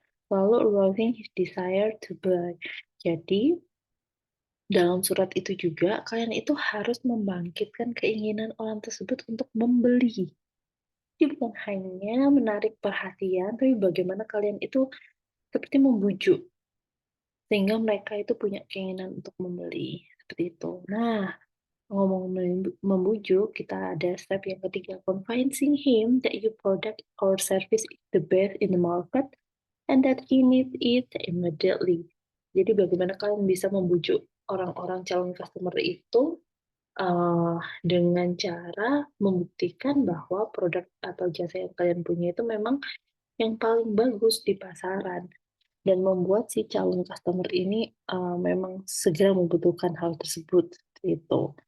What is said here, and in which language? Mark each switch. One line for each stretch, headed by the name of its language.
English: Lalu arousing his desire to buy.
Indonesian: Jadi dalam surat itu juga kalian itu harus membangkitkan keinginan orang tersebut untuk membeli. Jadi bukan hanya menarik perhatian, tapi bagaimana kalian itu seperti membujuk sehingga mereka itu punya keinginan untuk membeli. Seperti itu. Nah, ngomong membujuk, kita ada step yang ketiga,
English: convincing him that your product or service is the best in the market and that he needs it immediately.
Indonesian: Jadi bagaimana kalian bisa membujuk orang-orang calon customer itu dengan cara membuktikan bahwa produk atau jasa yang kalian punya itu memang yang paling bagus di pasaran dan membuat si calon customer ini memang segera membutuhkan hal tersebut itu.